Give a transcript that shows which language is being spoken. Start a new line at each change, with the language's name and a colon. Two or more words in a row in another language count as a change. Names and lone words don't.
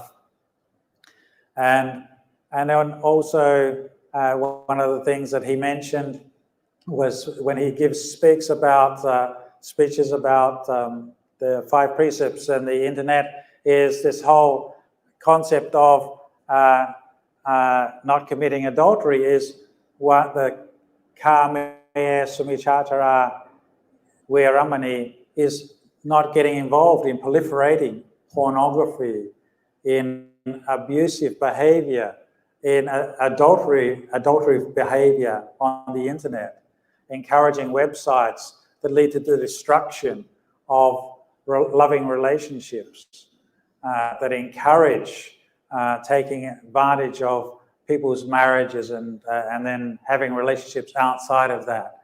English: And then also one of the things that he mentioned was when he speeches about the 5 precepts and the internet, is this whole concept of not committing adultery is what the
Pali: kame sumichatara veramani
English: is, not getting involved in proliferating pornography, in abusive behavior, in adultery behavior on the internet. encouraging websites that lead to the destruction of loving relationships, that encourage taking advantage of people's marriages and then having relationships outside of that.